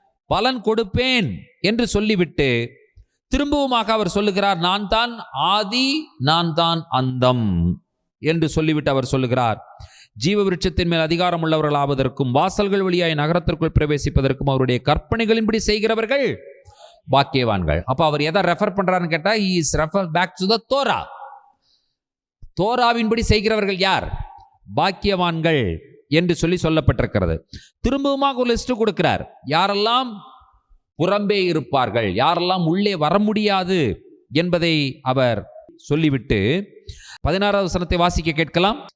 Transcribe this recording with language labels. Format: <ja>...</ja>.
<ta>பலன் கொடுப்பேன் என்று சொல்லிவிட்டு திரும்பவுமாக அவர் சொல்லுகிறார், நான் தான் ஆதி, நான் தான் அந்தம் என்று சொல்லிவிட்டு அவர் சொல்லுகிறார், ஜீவ விருட்சத்தின் மேல் அதிகாரம் உள்ளவர்கள் ஆவதற்கும் வாசல்கள் வழியாய் நகரத்திற்குள் பிரவேசிப்பதற்கும் அவருடைய கற்பனைகளின்படி செய்கிறவர்கள் பாக்கியவான்கள். அப்ப அவர் எதை ரெஃபர் பண்றாருன்னு கேட்டா,</ta> <en>he is refer back to the Torah.</en> <ta>தோராவின்படி செய்கிறவர்கள் யார்? பாக்கியவான்கள் என்று சொல்லப்பட்டிருக்கிறது. திரும்பவுமாக ஒரு லிஸ்ட் கொடுக்கிறார், யாரெல்லாம் புறம்பே இருப்பார்கள், யாரெல்லாம் உள்ளே வர முடியாது என்பதை அவர் சொல்லிவிட்டு 16வது வசனத்தை வாசிக்க கேட்கலாம்.</ta>